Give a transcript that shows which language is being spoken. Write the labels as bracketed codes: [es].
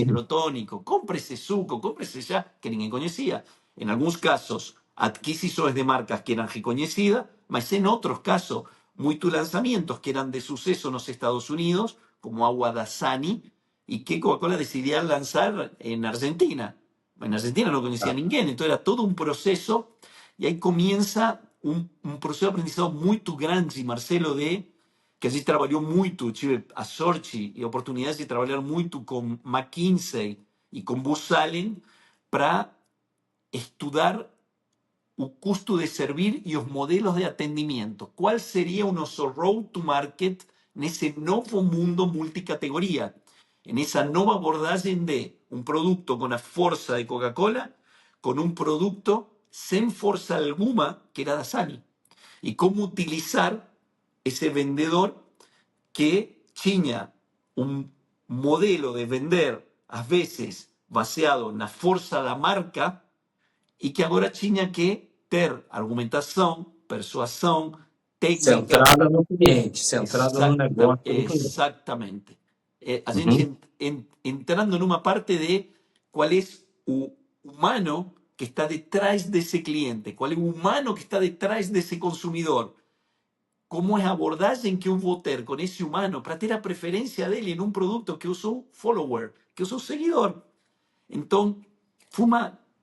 [pt] hidrotônico, compra esse suco, compra esse chá que ninguém conhecia. Em alguns casos, adquisições de marcas que eram reconhecidas, mas em outros casos, muitos lançamentos que eram de sucesso nos Estados Unidos, como agua da Sani, [es] y que Coca-Cola decidía lanzar en Argentina. En Argentina no conocía a [pt] tá. [es] ninguém, entonces era todo un proceso y ahí comienza un proceso de aprendizaje muy grande, Marcelo, de que allí trabajó mucho, [pt] tive a sorte [es] y oportunidades de trabajar mucho con McKinsey y con Booz Allen para estudiar [pt] o custo de servir [es] y los modelos de atendimiento. ¿Cuál sería un road to market en ese nuevo mundo multicategoría? En esa nueva abordaje de un producto con la fuerza de Coca-Cola, con un producto sin fuerza alguna que era Dasani. Y cómo utilizar ese vendedor que tenía un modelo de vender a veces baseado en la fuerza de la marca y que [pt] agora tinha que ter argumentação, persuasão, técnica. Centrada no cliente, centrada no negócio do cliente. Exactamente. A gente Uhum. entrando numa parte de qual é o humano que está detrás desse cliente, qual é o humano que está detrás desse consumidor, como é a abordagem que eu vou ter com esse humano para ter a preferência dele em um produto que eu sou follower, que eu sou seguidor. Então, foi uma